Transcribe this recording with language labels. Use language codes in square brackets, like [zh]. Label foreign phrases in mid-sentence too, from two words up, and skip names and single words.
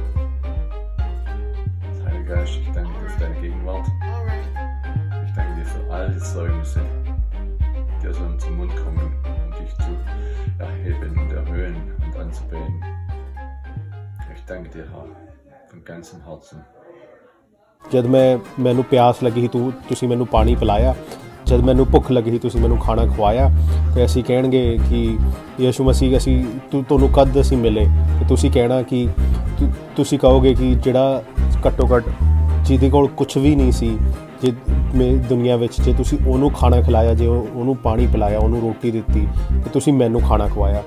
[de] Heiliger Geist, ich danke dir für deine Gegenwart. Ich danke dir für all die Zeugnisse, die aus unserem Mund kommen, um dich zu erheben und erhöhen und anzubeten. Ich danke dir, Herr, von ganzem Herzen. [pa] ਜਦ ਮੈਨੂੰ ਪਿਆਸ ਲੱਗੀ ਸੀ ਤੁਸੀਂ ਮੈਨੂੰ ਪਾਣੀ ਪਿਲਾਇਆ, ਜਦ ਮੈਨੂੰ ਭੁੱਖ ਲੱਗੀ ਸੀ ਤੁਸੀਂ ਮੈਨੂੰ ਖਾਣਾ ਖਵਾਇਆ, ਤੇ ਅਸੀਂ ਕਹਿਣਗੇ ਕਿ ਯਿਸੂ ਮਸੀਹ ਅਸੀਂ ਤੁਹਾਨੂੰ ਕਦ ਅਸੀਂ ਮਿਲੇ, ਤੇ ਤੁਸੀਂ ਕਹਿਣਾ ਕਿ ਤੁਸੀਂ ਕਹੋਗੇ ਕਿ ਜਿਹੜਾ ਘੱਟੋ ਘੱਟ ਜਿਹਦੇ ਕੋਲ ਕੁਛ ਵੀ ਨਹੀਂ ਸੀ ਜੇ ਦੁਨੀਆ ਵਿੱਚ, ਜੇ ਤੁਸੀਂ ਉਹਨੂੰ ਖਾਣਾ ਖਿਲਾਇਆ, ਜੇ ਉਹਨੂੰ ਪਾਣੀ ਪਿਲਾਇਆ, ਉਹਨੂੰ ਰੋਟੀ ਦਿੱਤੀ, ਤੇ ਤੁਸੀਂ ਮੈਨੂੰ ਖਾਣਾ ਖਵਾਇਆ।